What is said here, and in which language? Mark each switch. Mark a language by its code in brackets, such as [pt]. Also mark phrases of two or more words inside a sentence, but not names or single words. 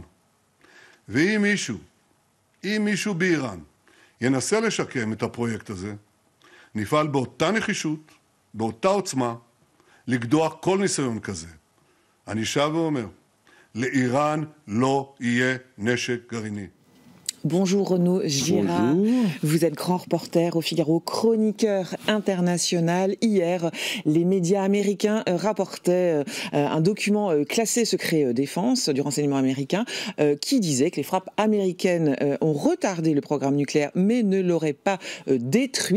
[he] ואם מישהו באיראן ינסה לשקם את הפרויקט הזה, נפעל באותה נחישות, באותה עוצמה, לגדוע כל ניסיון כזה. אני שב ואומר, לאיראן לא יהיה נשק גרעיני. [fr] Bonjour Renaud Girard, Bonjour. Vous êtes grand reporter au Figaro, chroniqueur international. Hier, les médias américains rapportaient un document classé secret défense du renseignement américain qui disait que les frappes américaines ont retardé le programme nucléaire mais ne l'auraient pas détruit.